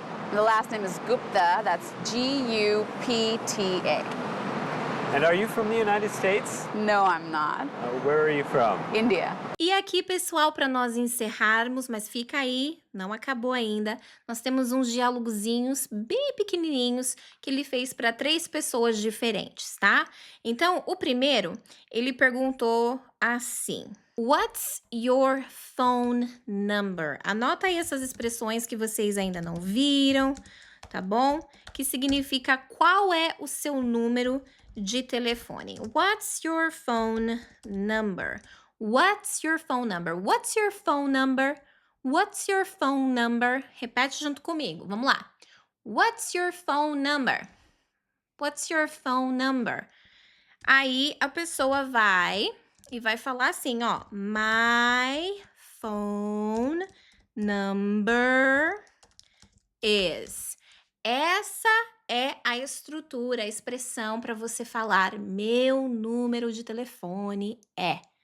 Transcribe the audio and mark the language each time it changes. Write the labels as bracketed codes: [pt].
[en] And the last name is Gupta, that's Gupta. And are you from the United States? No, I'm not. Where are you from? India. [pt] E aqui, pessoal, para nós encerrarmos, mas fica aí, não acabou ainda. Nós temos uns diálogozinhos bem pequenininhos que ele fez para 3 pessoas diferentes, tá? Então, o primeiro, ele perguntou assim: [en] What's your phone number? [pt] Anota aí essas expressões que vocês ainda não viram, tá bom? Que significa qual é o seu número de telefone. [en] What's your phone number? What's your phone number? What's your phone number? What's your phone number? [pt] Repete junto comigo. Vamos lá. [en] What's your phone number? What's your phone number? [pt] Aí a pessoa vai e vai falar assim, ó. [en] My phone number is. [pt] Essa é a estrutura, a expressão para você falar meu número de telefone é.